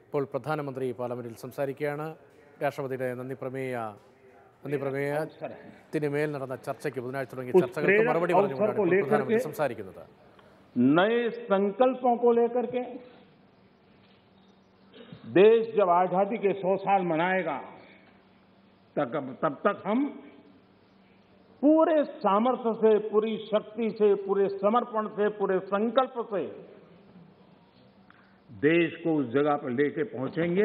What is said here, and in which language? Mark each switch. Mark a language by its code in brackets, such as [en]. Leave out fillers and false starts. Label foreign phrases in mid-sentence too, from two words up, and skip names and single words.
[ml] ഇപ്പോൾ പ്രധാനമന്ത്രി പാർലമെന്റിൽ സംസാരിക്കുകയാണ്. രാഷ്ട്രപതിയുടെ നന്ദി പ്രമേയത്തിന് നടന്ന ചർച്ചയ്ക്ക് ബുധനാഴ്ച തുടങ്ങിയ ചർച്ചകൾക്ക് മറുപടി പറഞ്ഞുകൊണ്ടാണ് പ്രധാനമന്ത്രി സംസാരിക്കുന്നത്. [hi] नए संकल्पों को लेकर के देश जब आजादी के 100 साल मनाएगा तब तक हम पूरे सामर्थ्य से, पूरी शक्ति से, पूरे समर्पण से, पूरे संकल्प से देश को उस जगह पर लेके पहुंचेंगे.